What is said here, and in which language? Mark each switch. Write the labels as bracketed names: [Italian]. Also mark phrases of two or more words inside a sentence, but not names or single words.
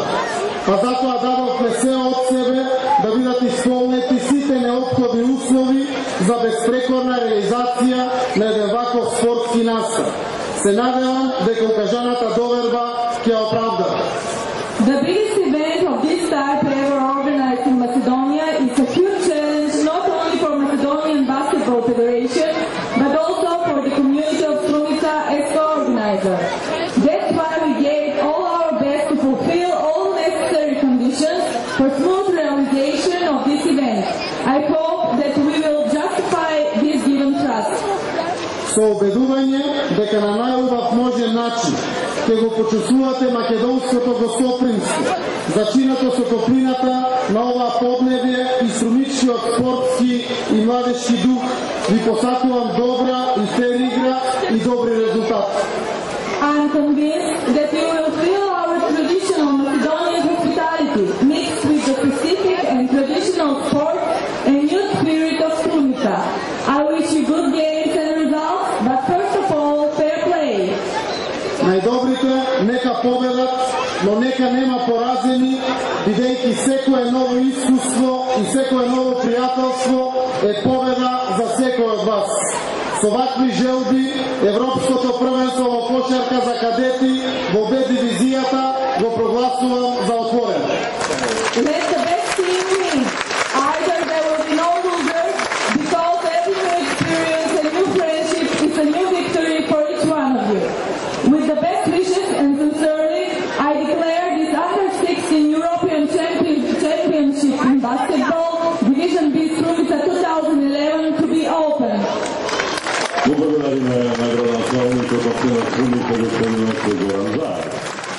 [Macedonian] Па затоа дадовме се од себе да бидат исполнети сите неопходни услови за безпрекорна реализација на еден ваков спортски настан. Се надевам дека укажаната доверба ќе оправдава. [English] The biggest event of this type ever organized in Macedonia is a huge challenge not only for Macedonian Basketball Federation, but also for the community of Strumica as co-organizer. That's why we gave all our best to fulfill all necessary conditions for smooth realization of this event. I hope that we will justify this given trust. [Macedonian] Со убедување дека на најубав можен начин ќе го почувствувате македонското гостопримство, зачинато со топлината на оваа поднебје и струмичкиот спортски и младешки дух, ви посакувам добра и фер игра и добри резултати. [English] I'm convinced that you will feel our traditional Macedonian hospitality mixed with the specific and traditional sport and youth spirit of Strumica. I wish you good games and results, but first of all, fair play. [Macedonian] Најдобрите нека победат, но нека нема поразени, бидејќи секое ново искуство и секое ново пријателство е победа за секој од вас. Со вакви желби, Европското првенство во кошарка за кадети во Б дивизијата го прогласувам за отворено. [English] Let the best team win. Either there will be no losers, because every new experience and new friendship is a new victory for each one of you. With the best wishes and sincerely, I declare this Under-16 European Championship in Basketball, Division B Strumica 2011 to be open. [Macedonian] Благодарим на градоначалникот на Strumica, господин Зоран Заев.